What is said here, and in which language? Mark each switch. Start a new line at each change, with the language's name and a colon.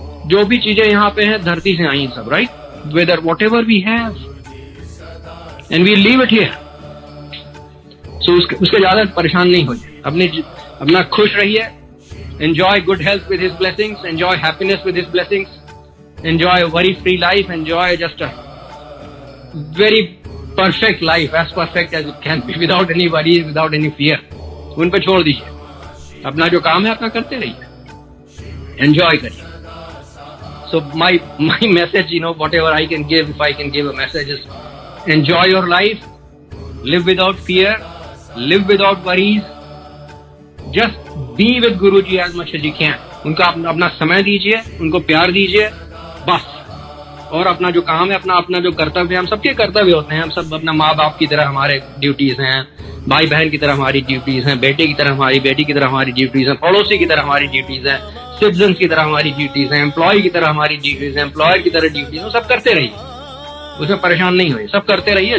Hindi: जो भी चीजें यहाँ पे हैं धरती से आई हैं सब, right?
English: Whatever we have, and we leave it here.
Hindi: So उसके ज्यादा परेशान नहीं होइए, अपना खुश रहिए.
English: Enjoy good health with his blessings, enjoy happiness with his blessings, enjoy a worry-free life, enjoy just a very perfect life, as perfect as it can be, without any worries, without any fear.
Hindi: उन पे छोड़ दीजिए, अपना जो काम है अपना करते रहिए, enjoy करिए.
English: So my message, whatever I can give, if I can give a message, is enjoy your life, live without fear, live without worries, just be with Guruji as much as you can.
Hindi: उनका अपना समय दीजिए, उनको प्यार दीजिए, बस. और अपना जो काम है, अपना जो कर्तव्य है, हम सबके कर्तव्य होते हैं, हम सब अपना माँ बाप की तरह हमारे ड्यूटीज हैं, भाई बहन की तरह हमारी ड्यूटीज हैं, बेटे की तरह हमारी, बेटी की तरह हमारी ड्यूटीज हैं, पड़ोसी की तरह हमारी ड्यूटीज हैं, सिटीजन की तरह हमारी ड्यूटीज हैं, एम्प्लॉय की तरह हमारी ड्यूटीज हैं, एम्प्लॉयर की तरह ड्यूटीज हैं. सब करते रहिए, उसमें परेशान नहीं होइए, सब करते रहिए.